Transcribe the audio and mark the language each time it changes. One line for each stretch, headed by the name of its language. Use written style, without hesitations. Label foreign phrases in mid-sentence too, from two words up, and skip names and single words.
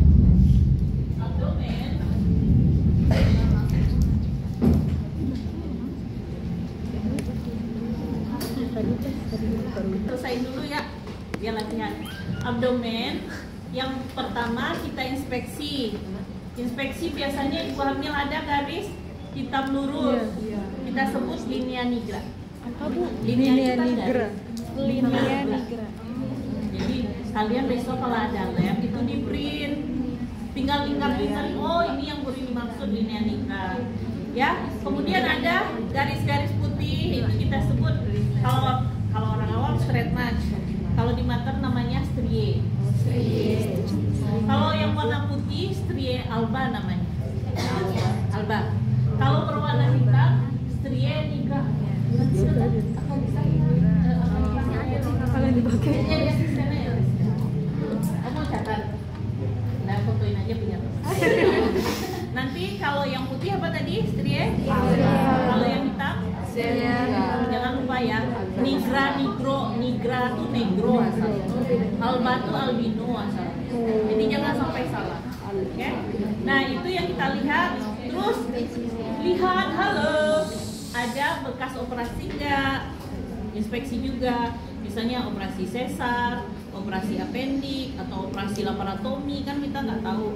Indonesian: Selesai dulu ya, biar latihan. Abdomen yang pertama kita inspeksi Inspeksi biasanya ibu hamil ada garis hitam lurus. Kita sebut
Latin: linea nigra.
Indonesian: Apa Bu?
Latin: Linea Linea nigra. nigra. Linea nigra.
Indonesian: Jadi kalian besok kalau ada lab itu di print, tinggal lingkar-lingkarin, oh ini yang Buri dimaksud
Latin: linea nigra.
Indonesian: Ya, kemudian ada garis-garis putih, itu kita sebut kalau orang awam
English: straight march.
Indonesian: Kalau di mater namanya strie. Kalau yang warna putih
Latin: strie alba
Indonesian: namanya. Alba. Kalau berwarna hitam
Latin: strie nigra.
Indonesian: Apa yang dipakai? Kamu catat. Nah, fotoin aja punya. Nanti kalau yang putih apa tadi? Strie? Kalau yang hitam? Jangan lupa ya. Nigra, nigro, nigra tuh negro asal. Alba tuh albino asal. Jadi jangan sampai salah. Oke? Nah, itu yang kita lihat. Terus lihat, halo. Ada bekas operasi enggak? Inspeksi juga. Misalnya operasi sesar, operasi apendik, atau operasi laparotomi, kan kita nggak tahu.